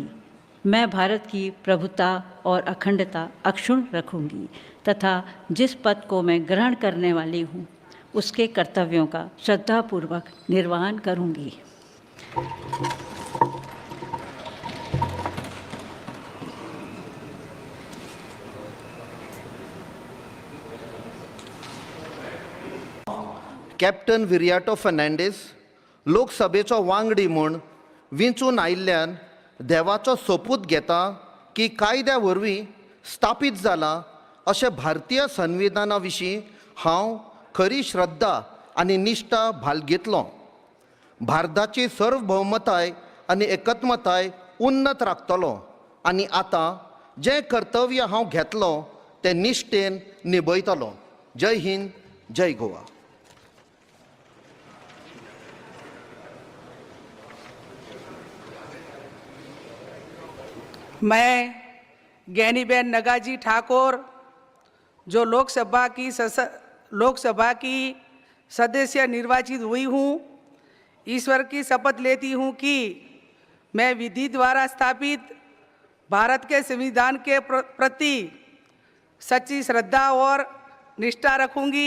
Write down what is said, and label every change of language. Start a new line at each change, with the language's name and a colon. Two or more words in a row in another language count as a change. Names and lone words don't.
Hindi: मैं भारत की प्रभुता और अखंडता अक्षुण्ण रखूँगी तथा जिस पद को मैं ग्रहण करने वाली हूँ उसके कर्तव्यों का श्रद्धापूर्वक निर्वहन करूँगी।
Konkani: कॅप्टन विरियाटो फर्नांडीस लोकसभेचो वांगडी म्हूण वेंचून आयिल्ल्यान देवाचो सोपूत घेता की कायद्या वरवीं स्थापीत जाला अशें भारतीय संविधाना विशीं हांव खरी श्रद्धा आनी निश्ठा बाळगितलों। भारताची सार्वभौमताय आनी एकत्मताय उन्नत राखतलों आनी आतां जें कर्तव्य हांव घेतलों तें निश्ठेन निभयतलों। जय हिंद, जय गोवा।
Hindi: मैं ज्ञानीबेन नगाजी ठाकुर जो लोकसभा की सदस्य निर्वाचित हुई हूँ, ईश्वर की शपथ लेती हूँ कि मैं विधि द्वारा स्थापित भारत के संविधान के प्रति सच्ची श्रद्धा और निष्ठा रखूँगी।